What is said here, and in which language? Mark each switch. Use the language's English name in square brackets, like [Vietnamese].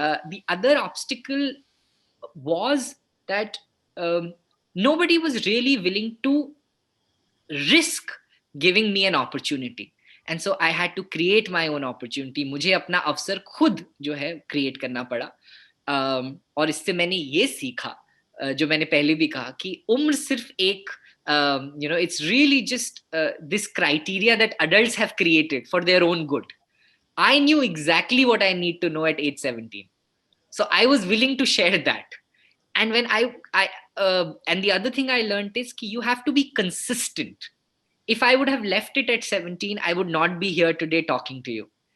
[English] The other obstacle was that nobody was really willing to risk giving me an opportunity. And so I had to create my own opportunity. [Hindi] मुझे अपना अवसर खुद जो है create करना पड़ा. और इससे मैंने ये सीखा, जो मैंने पहले भी कहा, कि उम्र सिर्फ एक [English] it's really just this criteria that adults have created for their own good. I knew exactly what I need to know at age 17. So I was willing to share that. And when and the other thing I learned is that you have to be consistent. If I would have left it at 17, I would not be here today talking to you.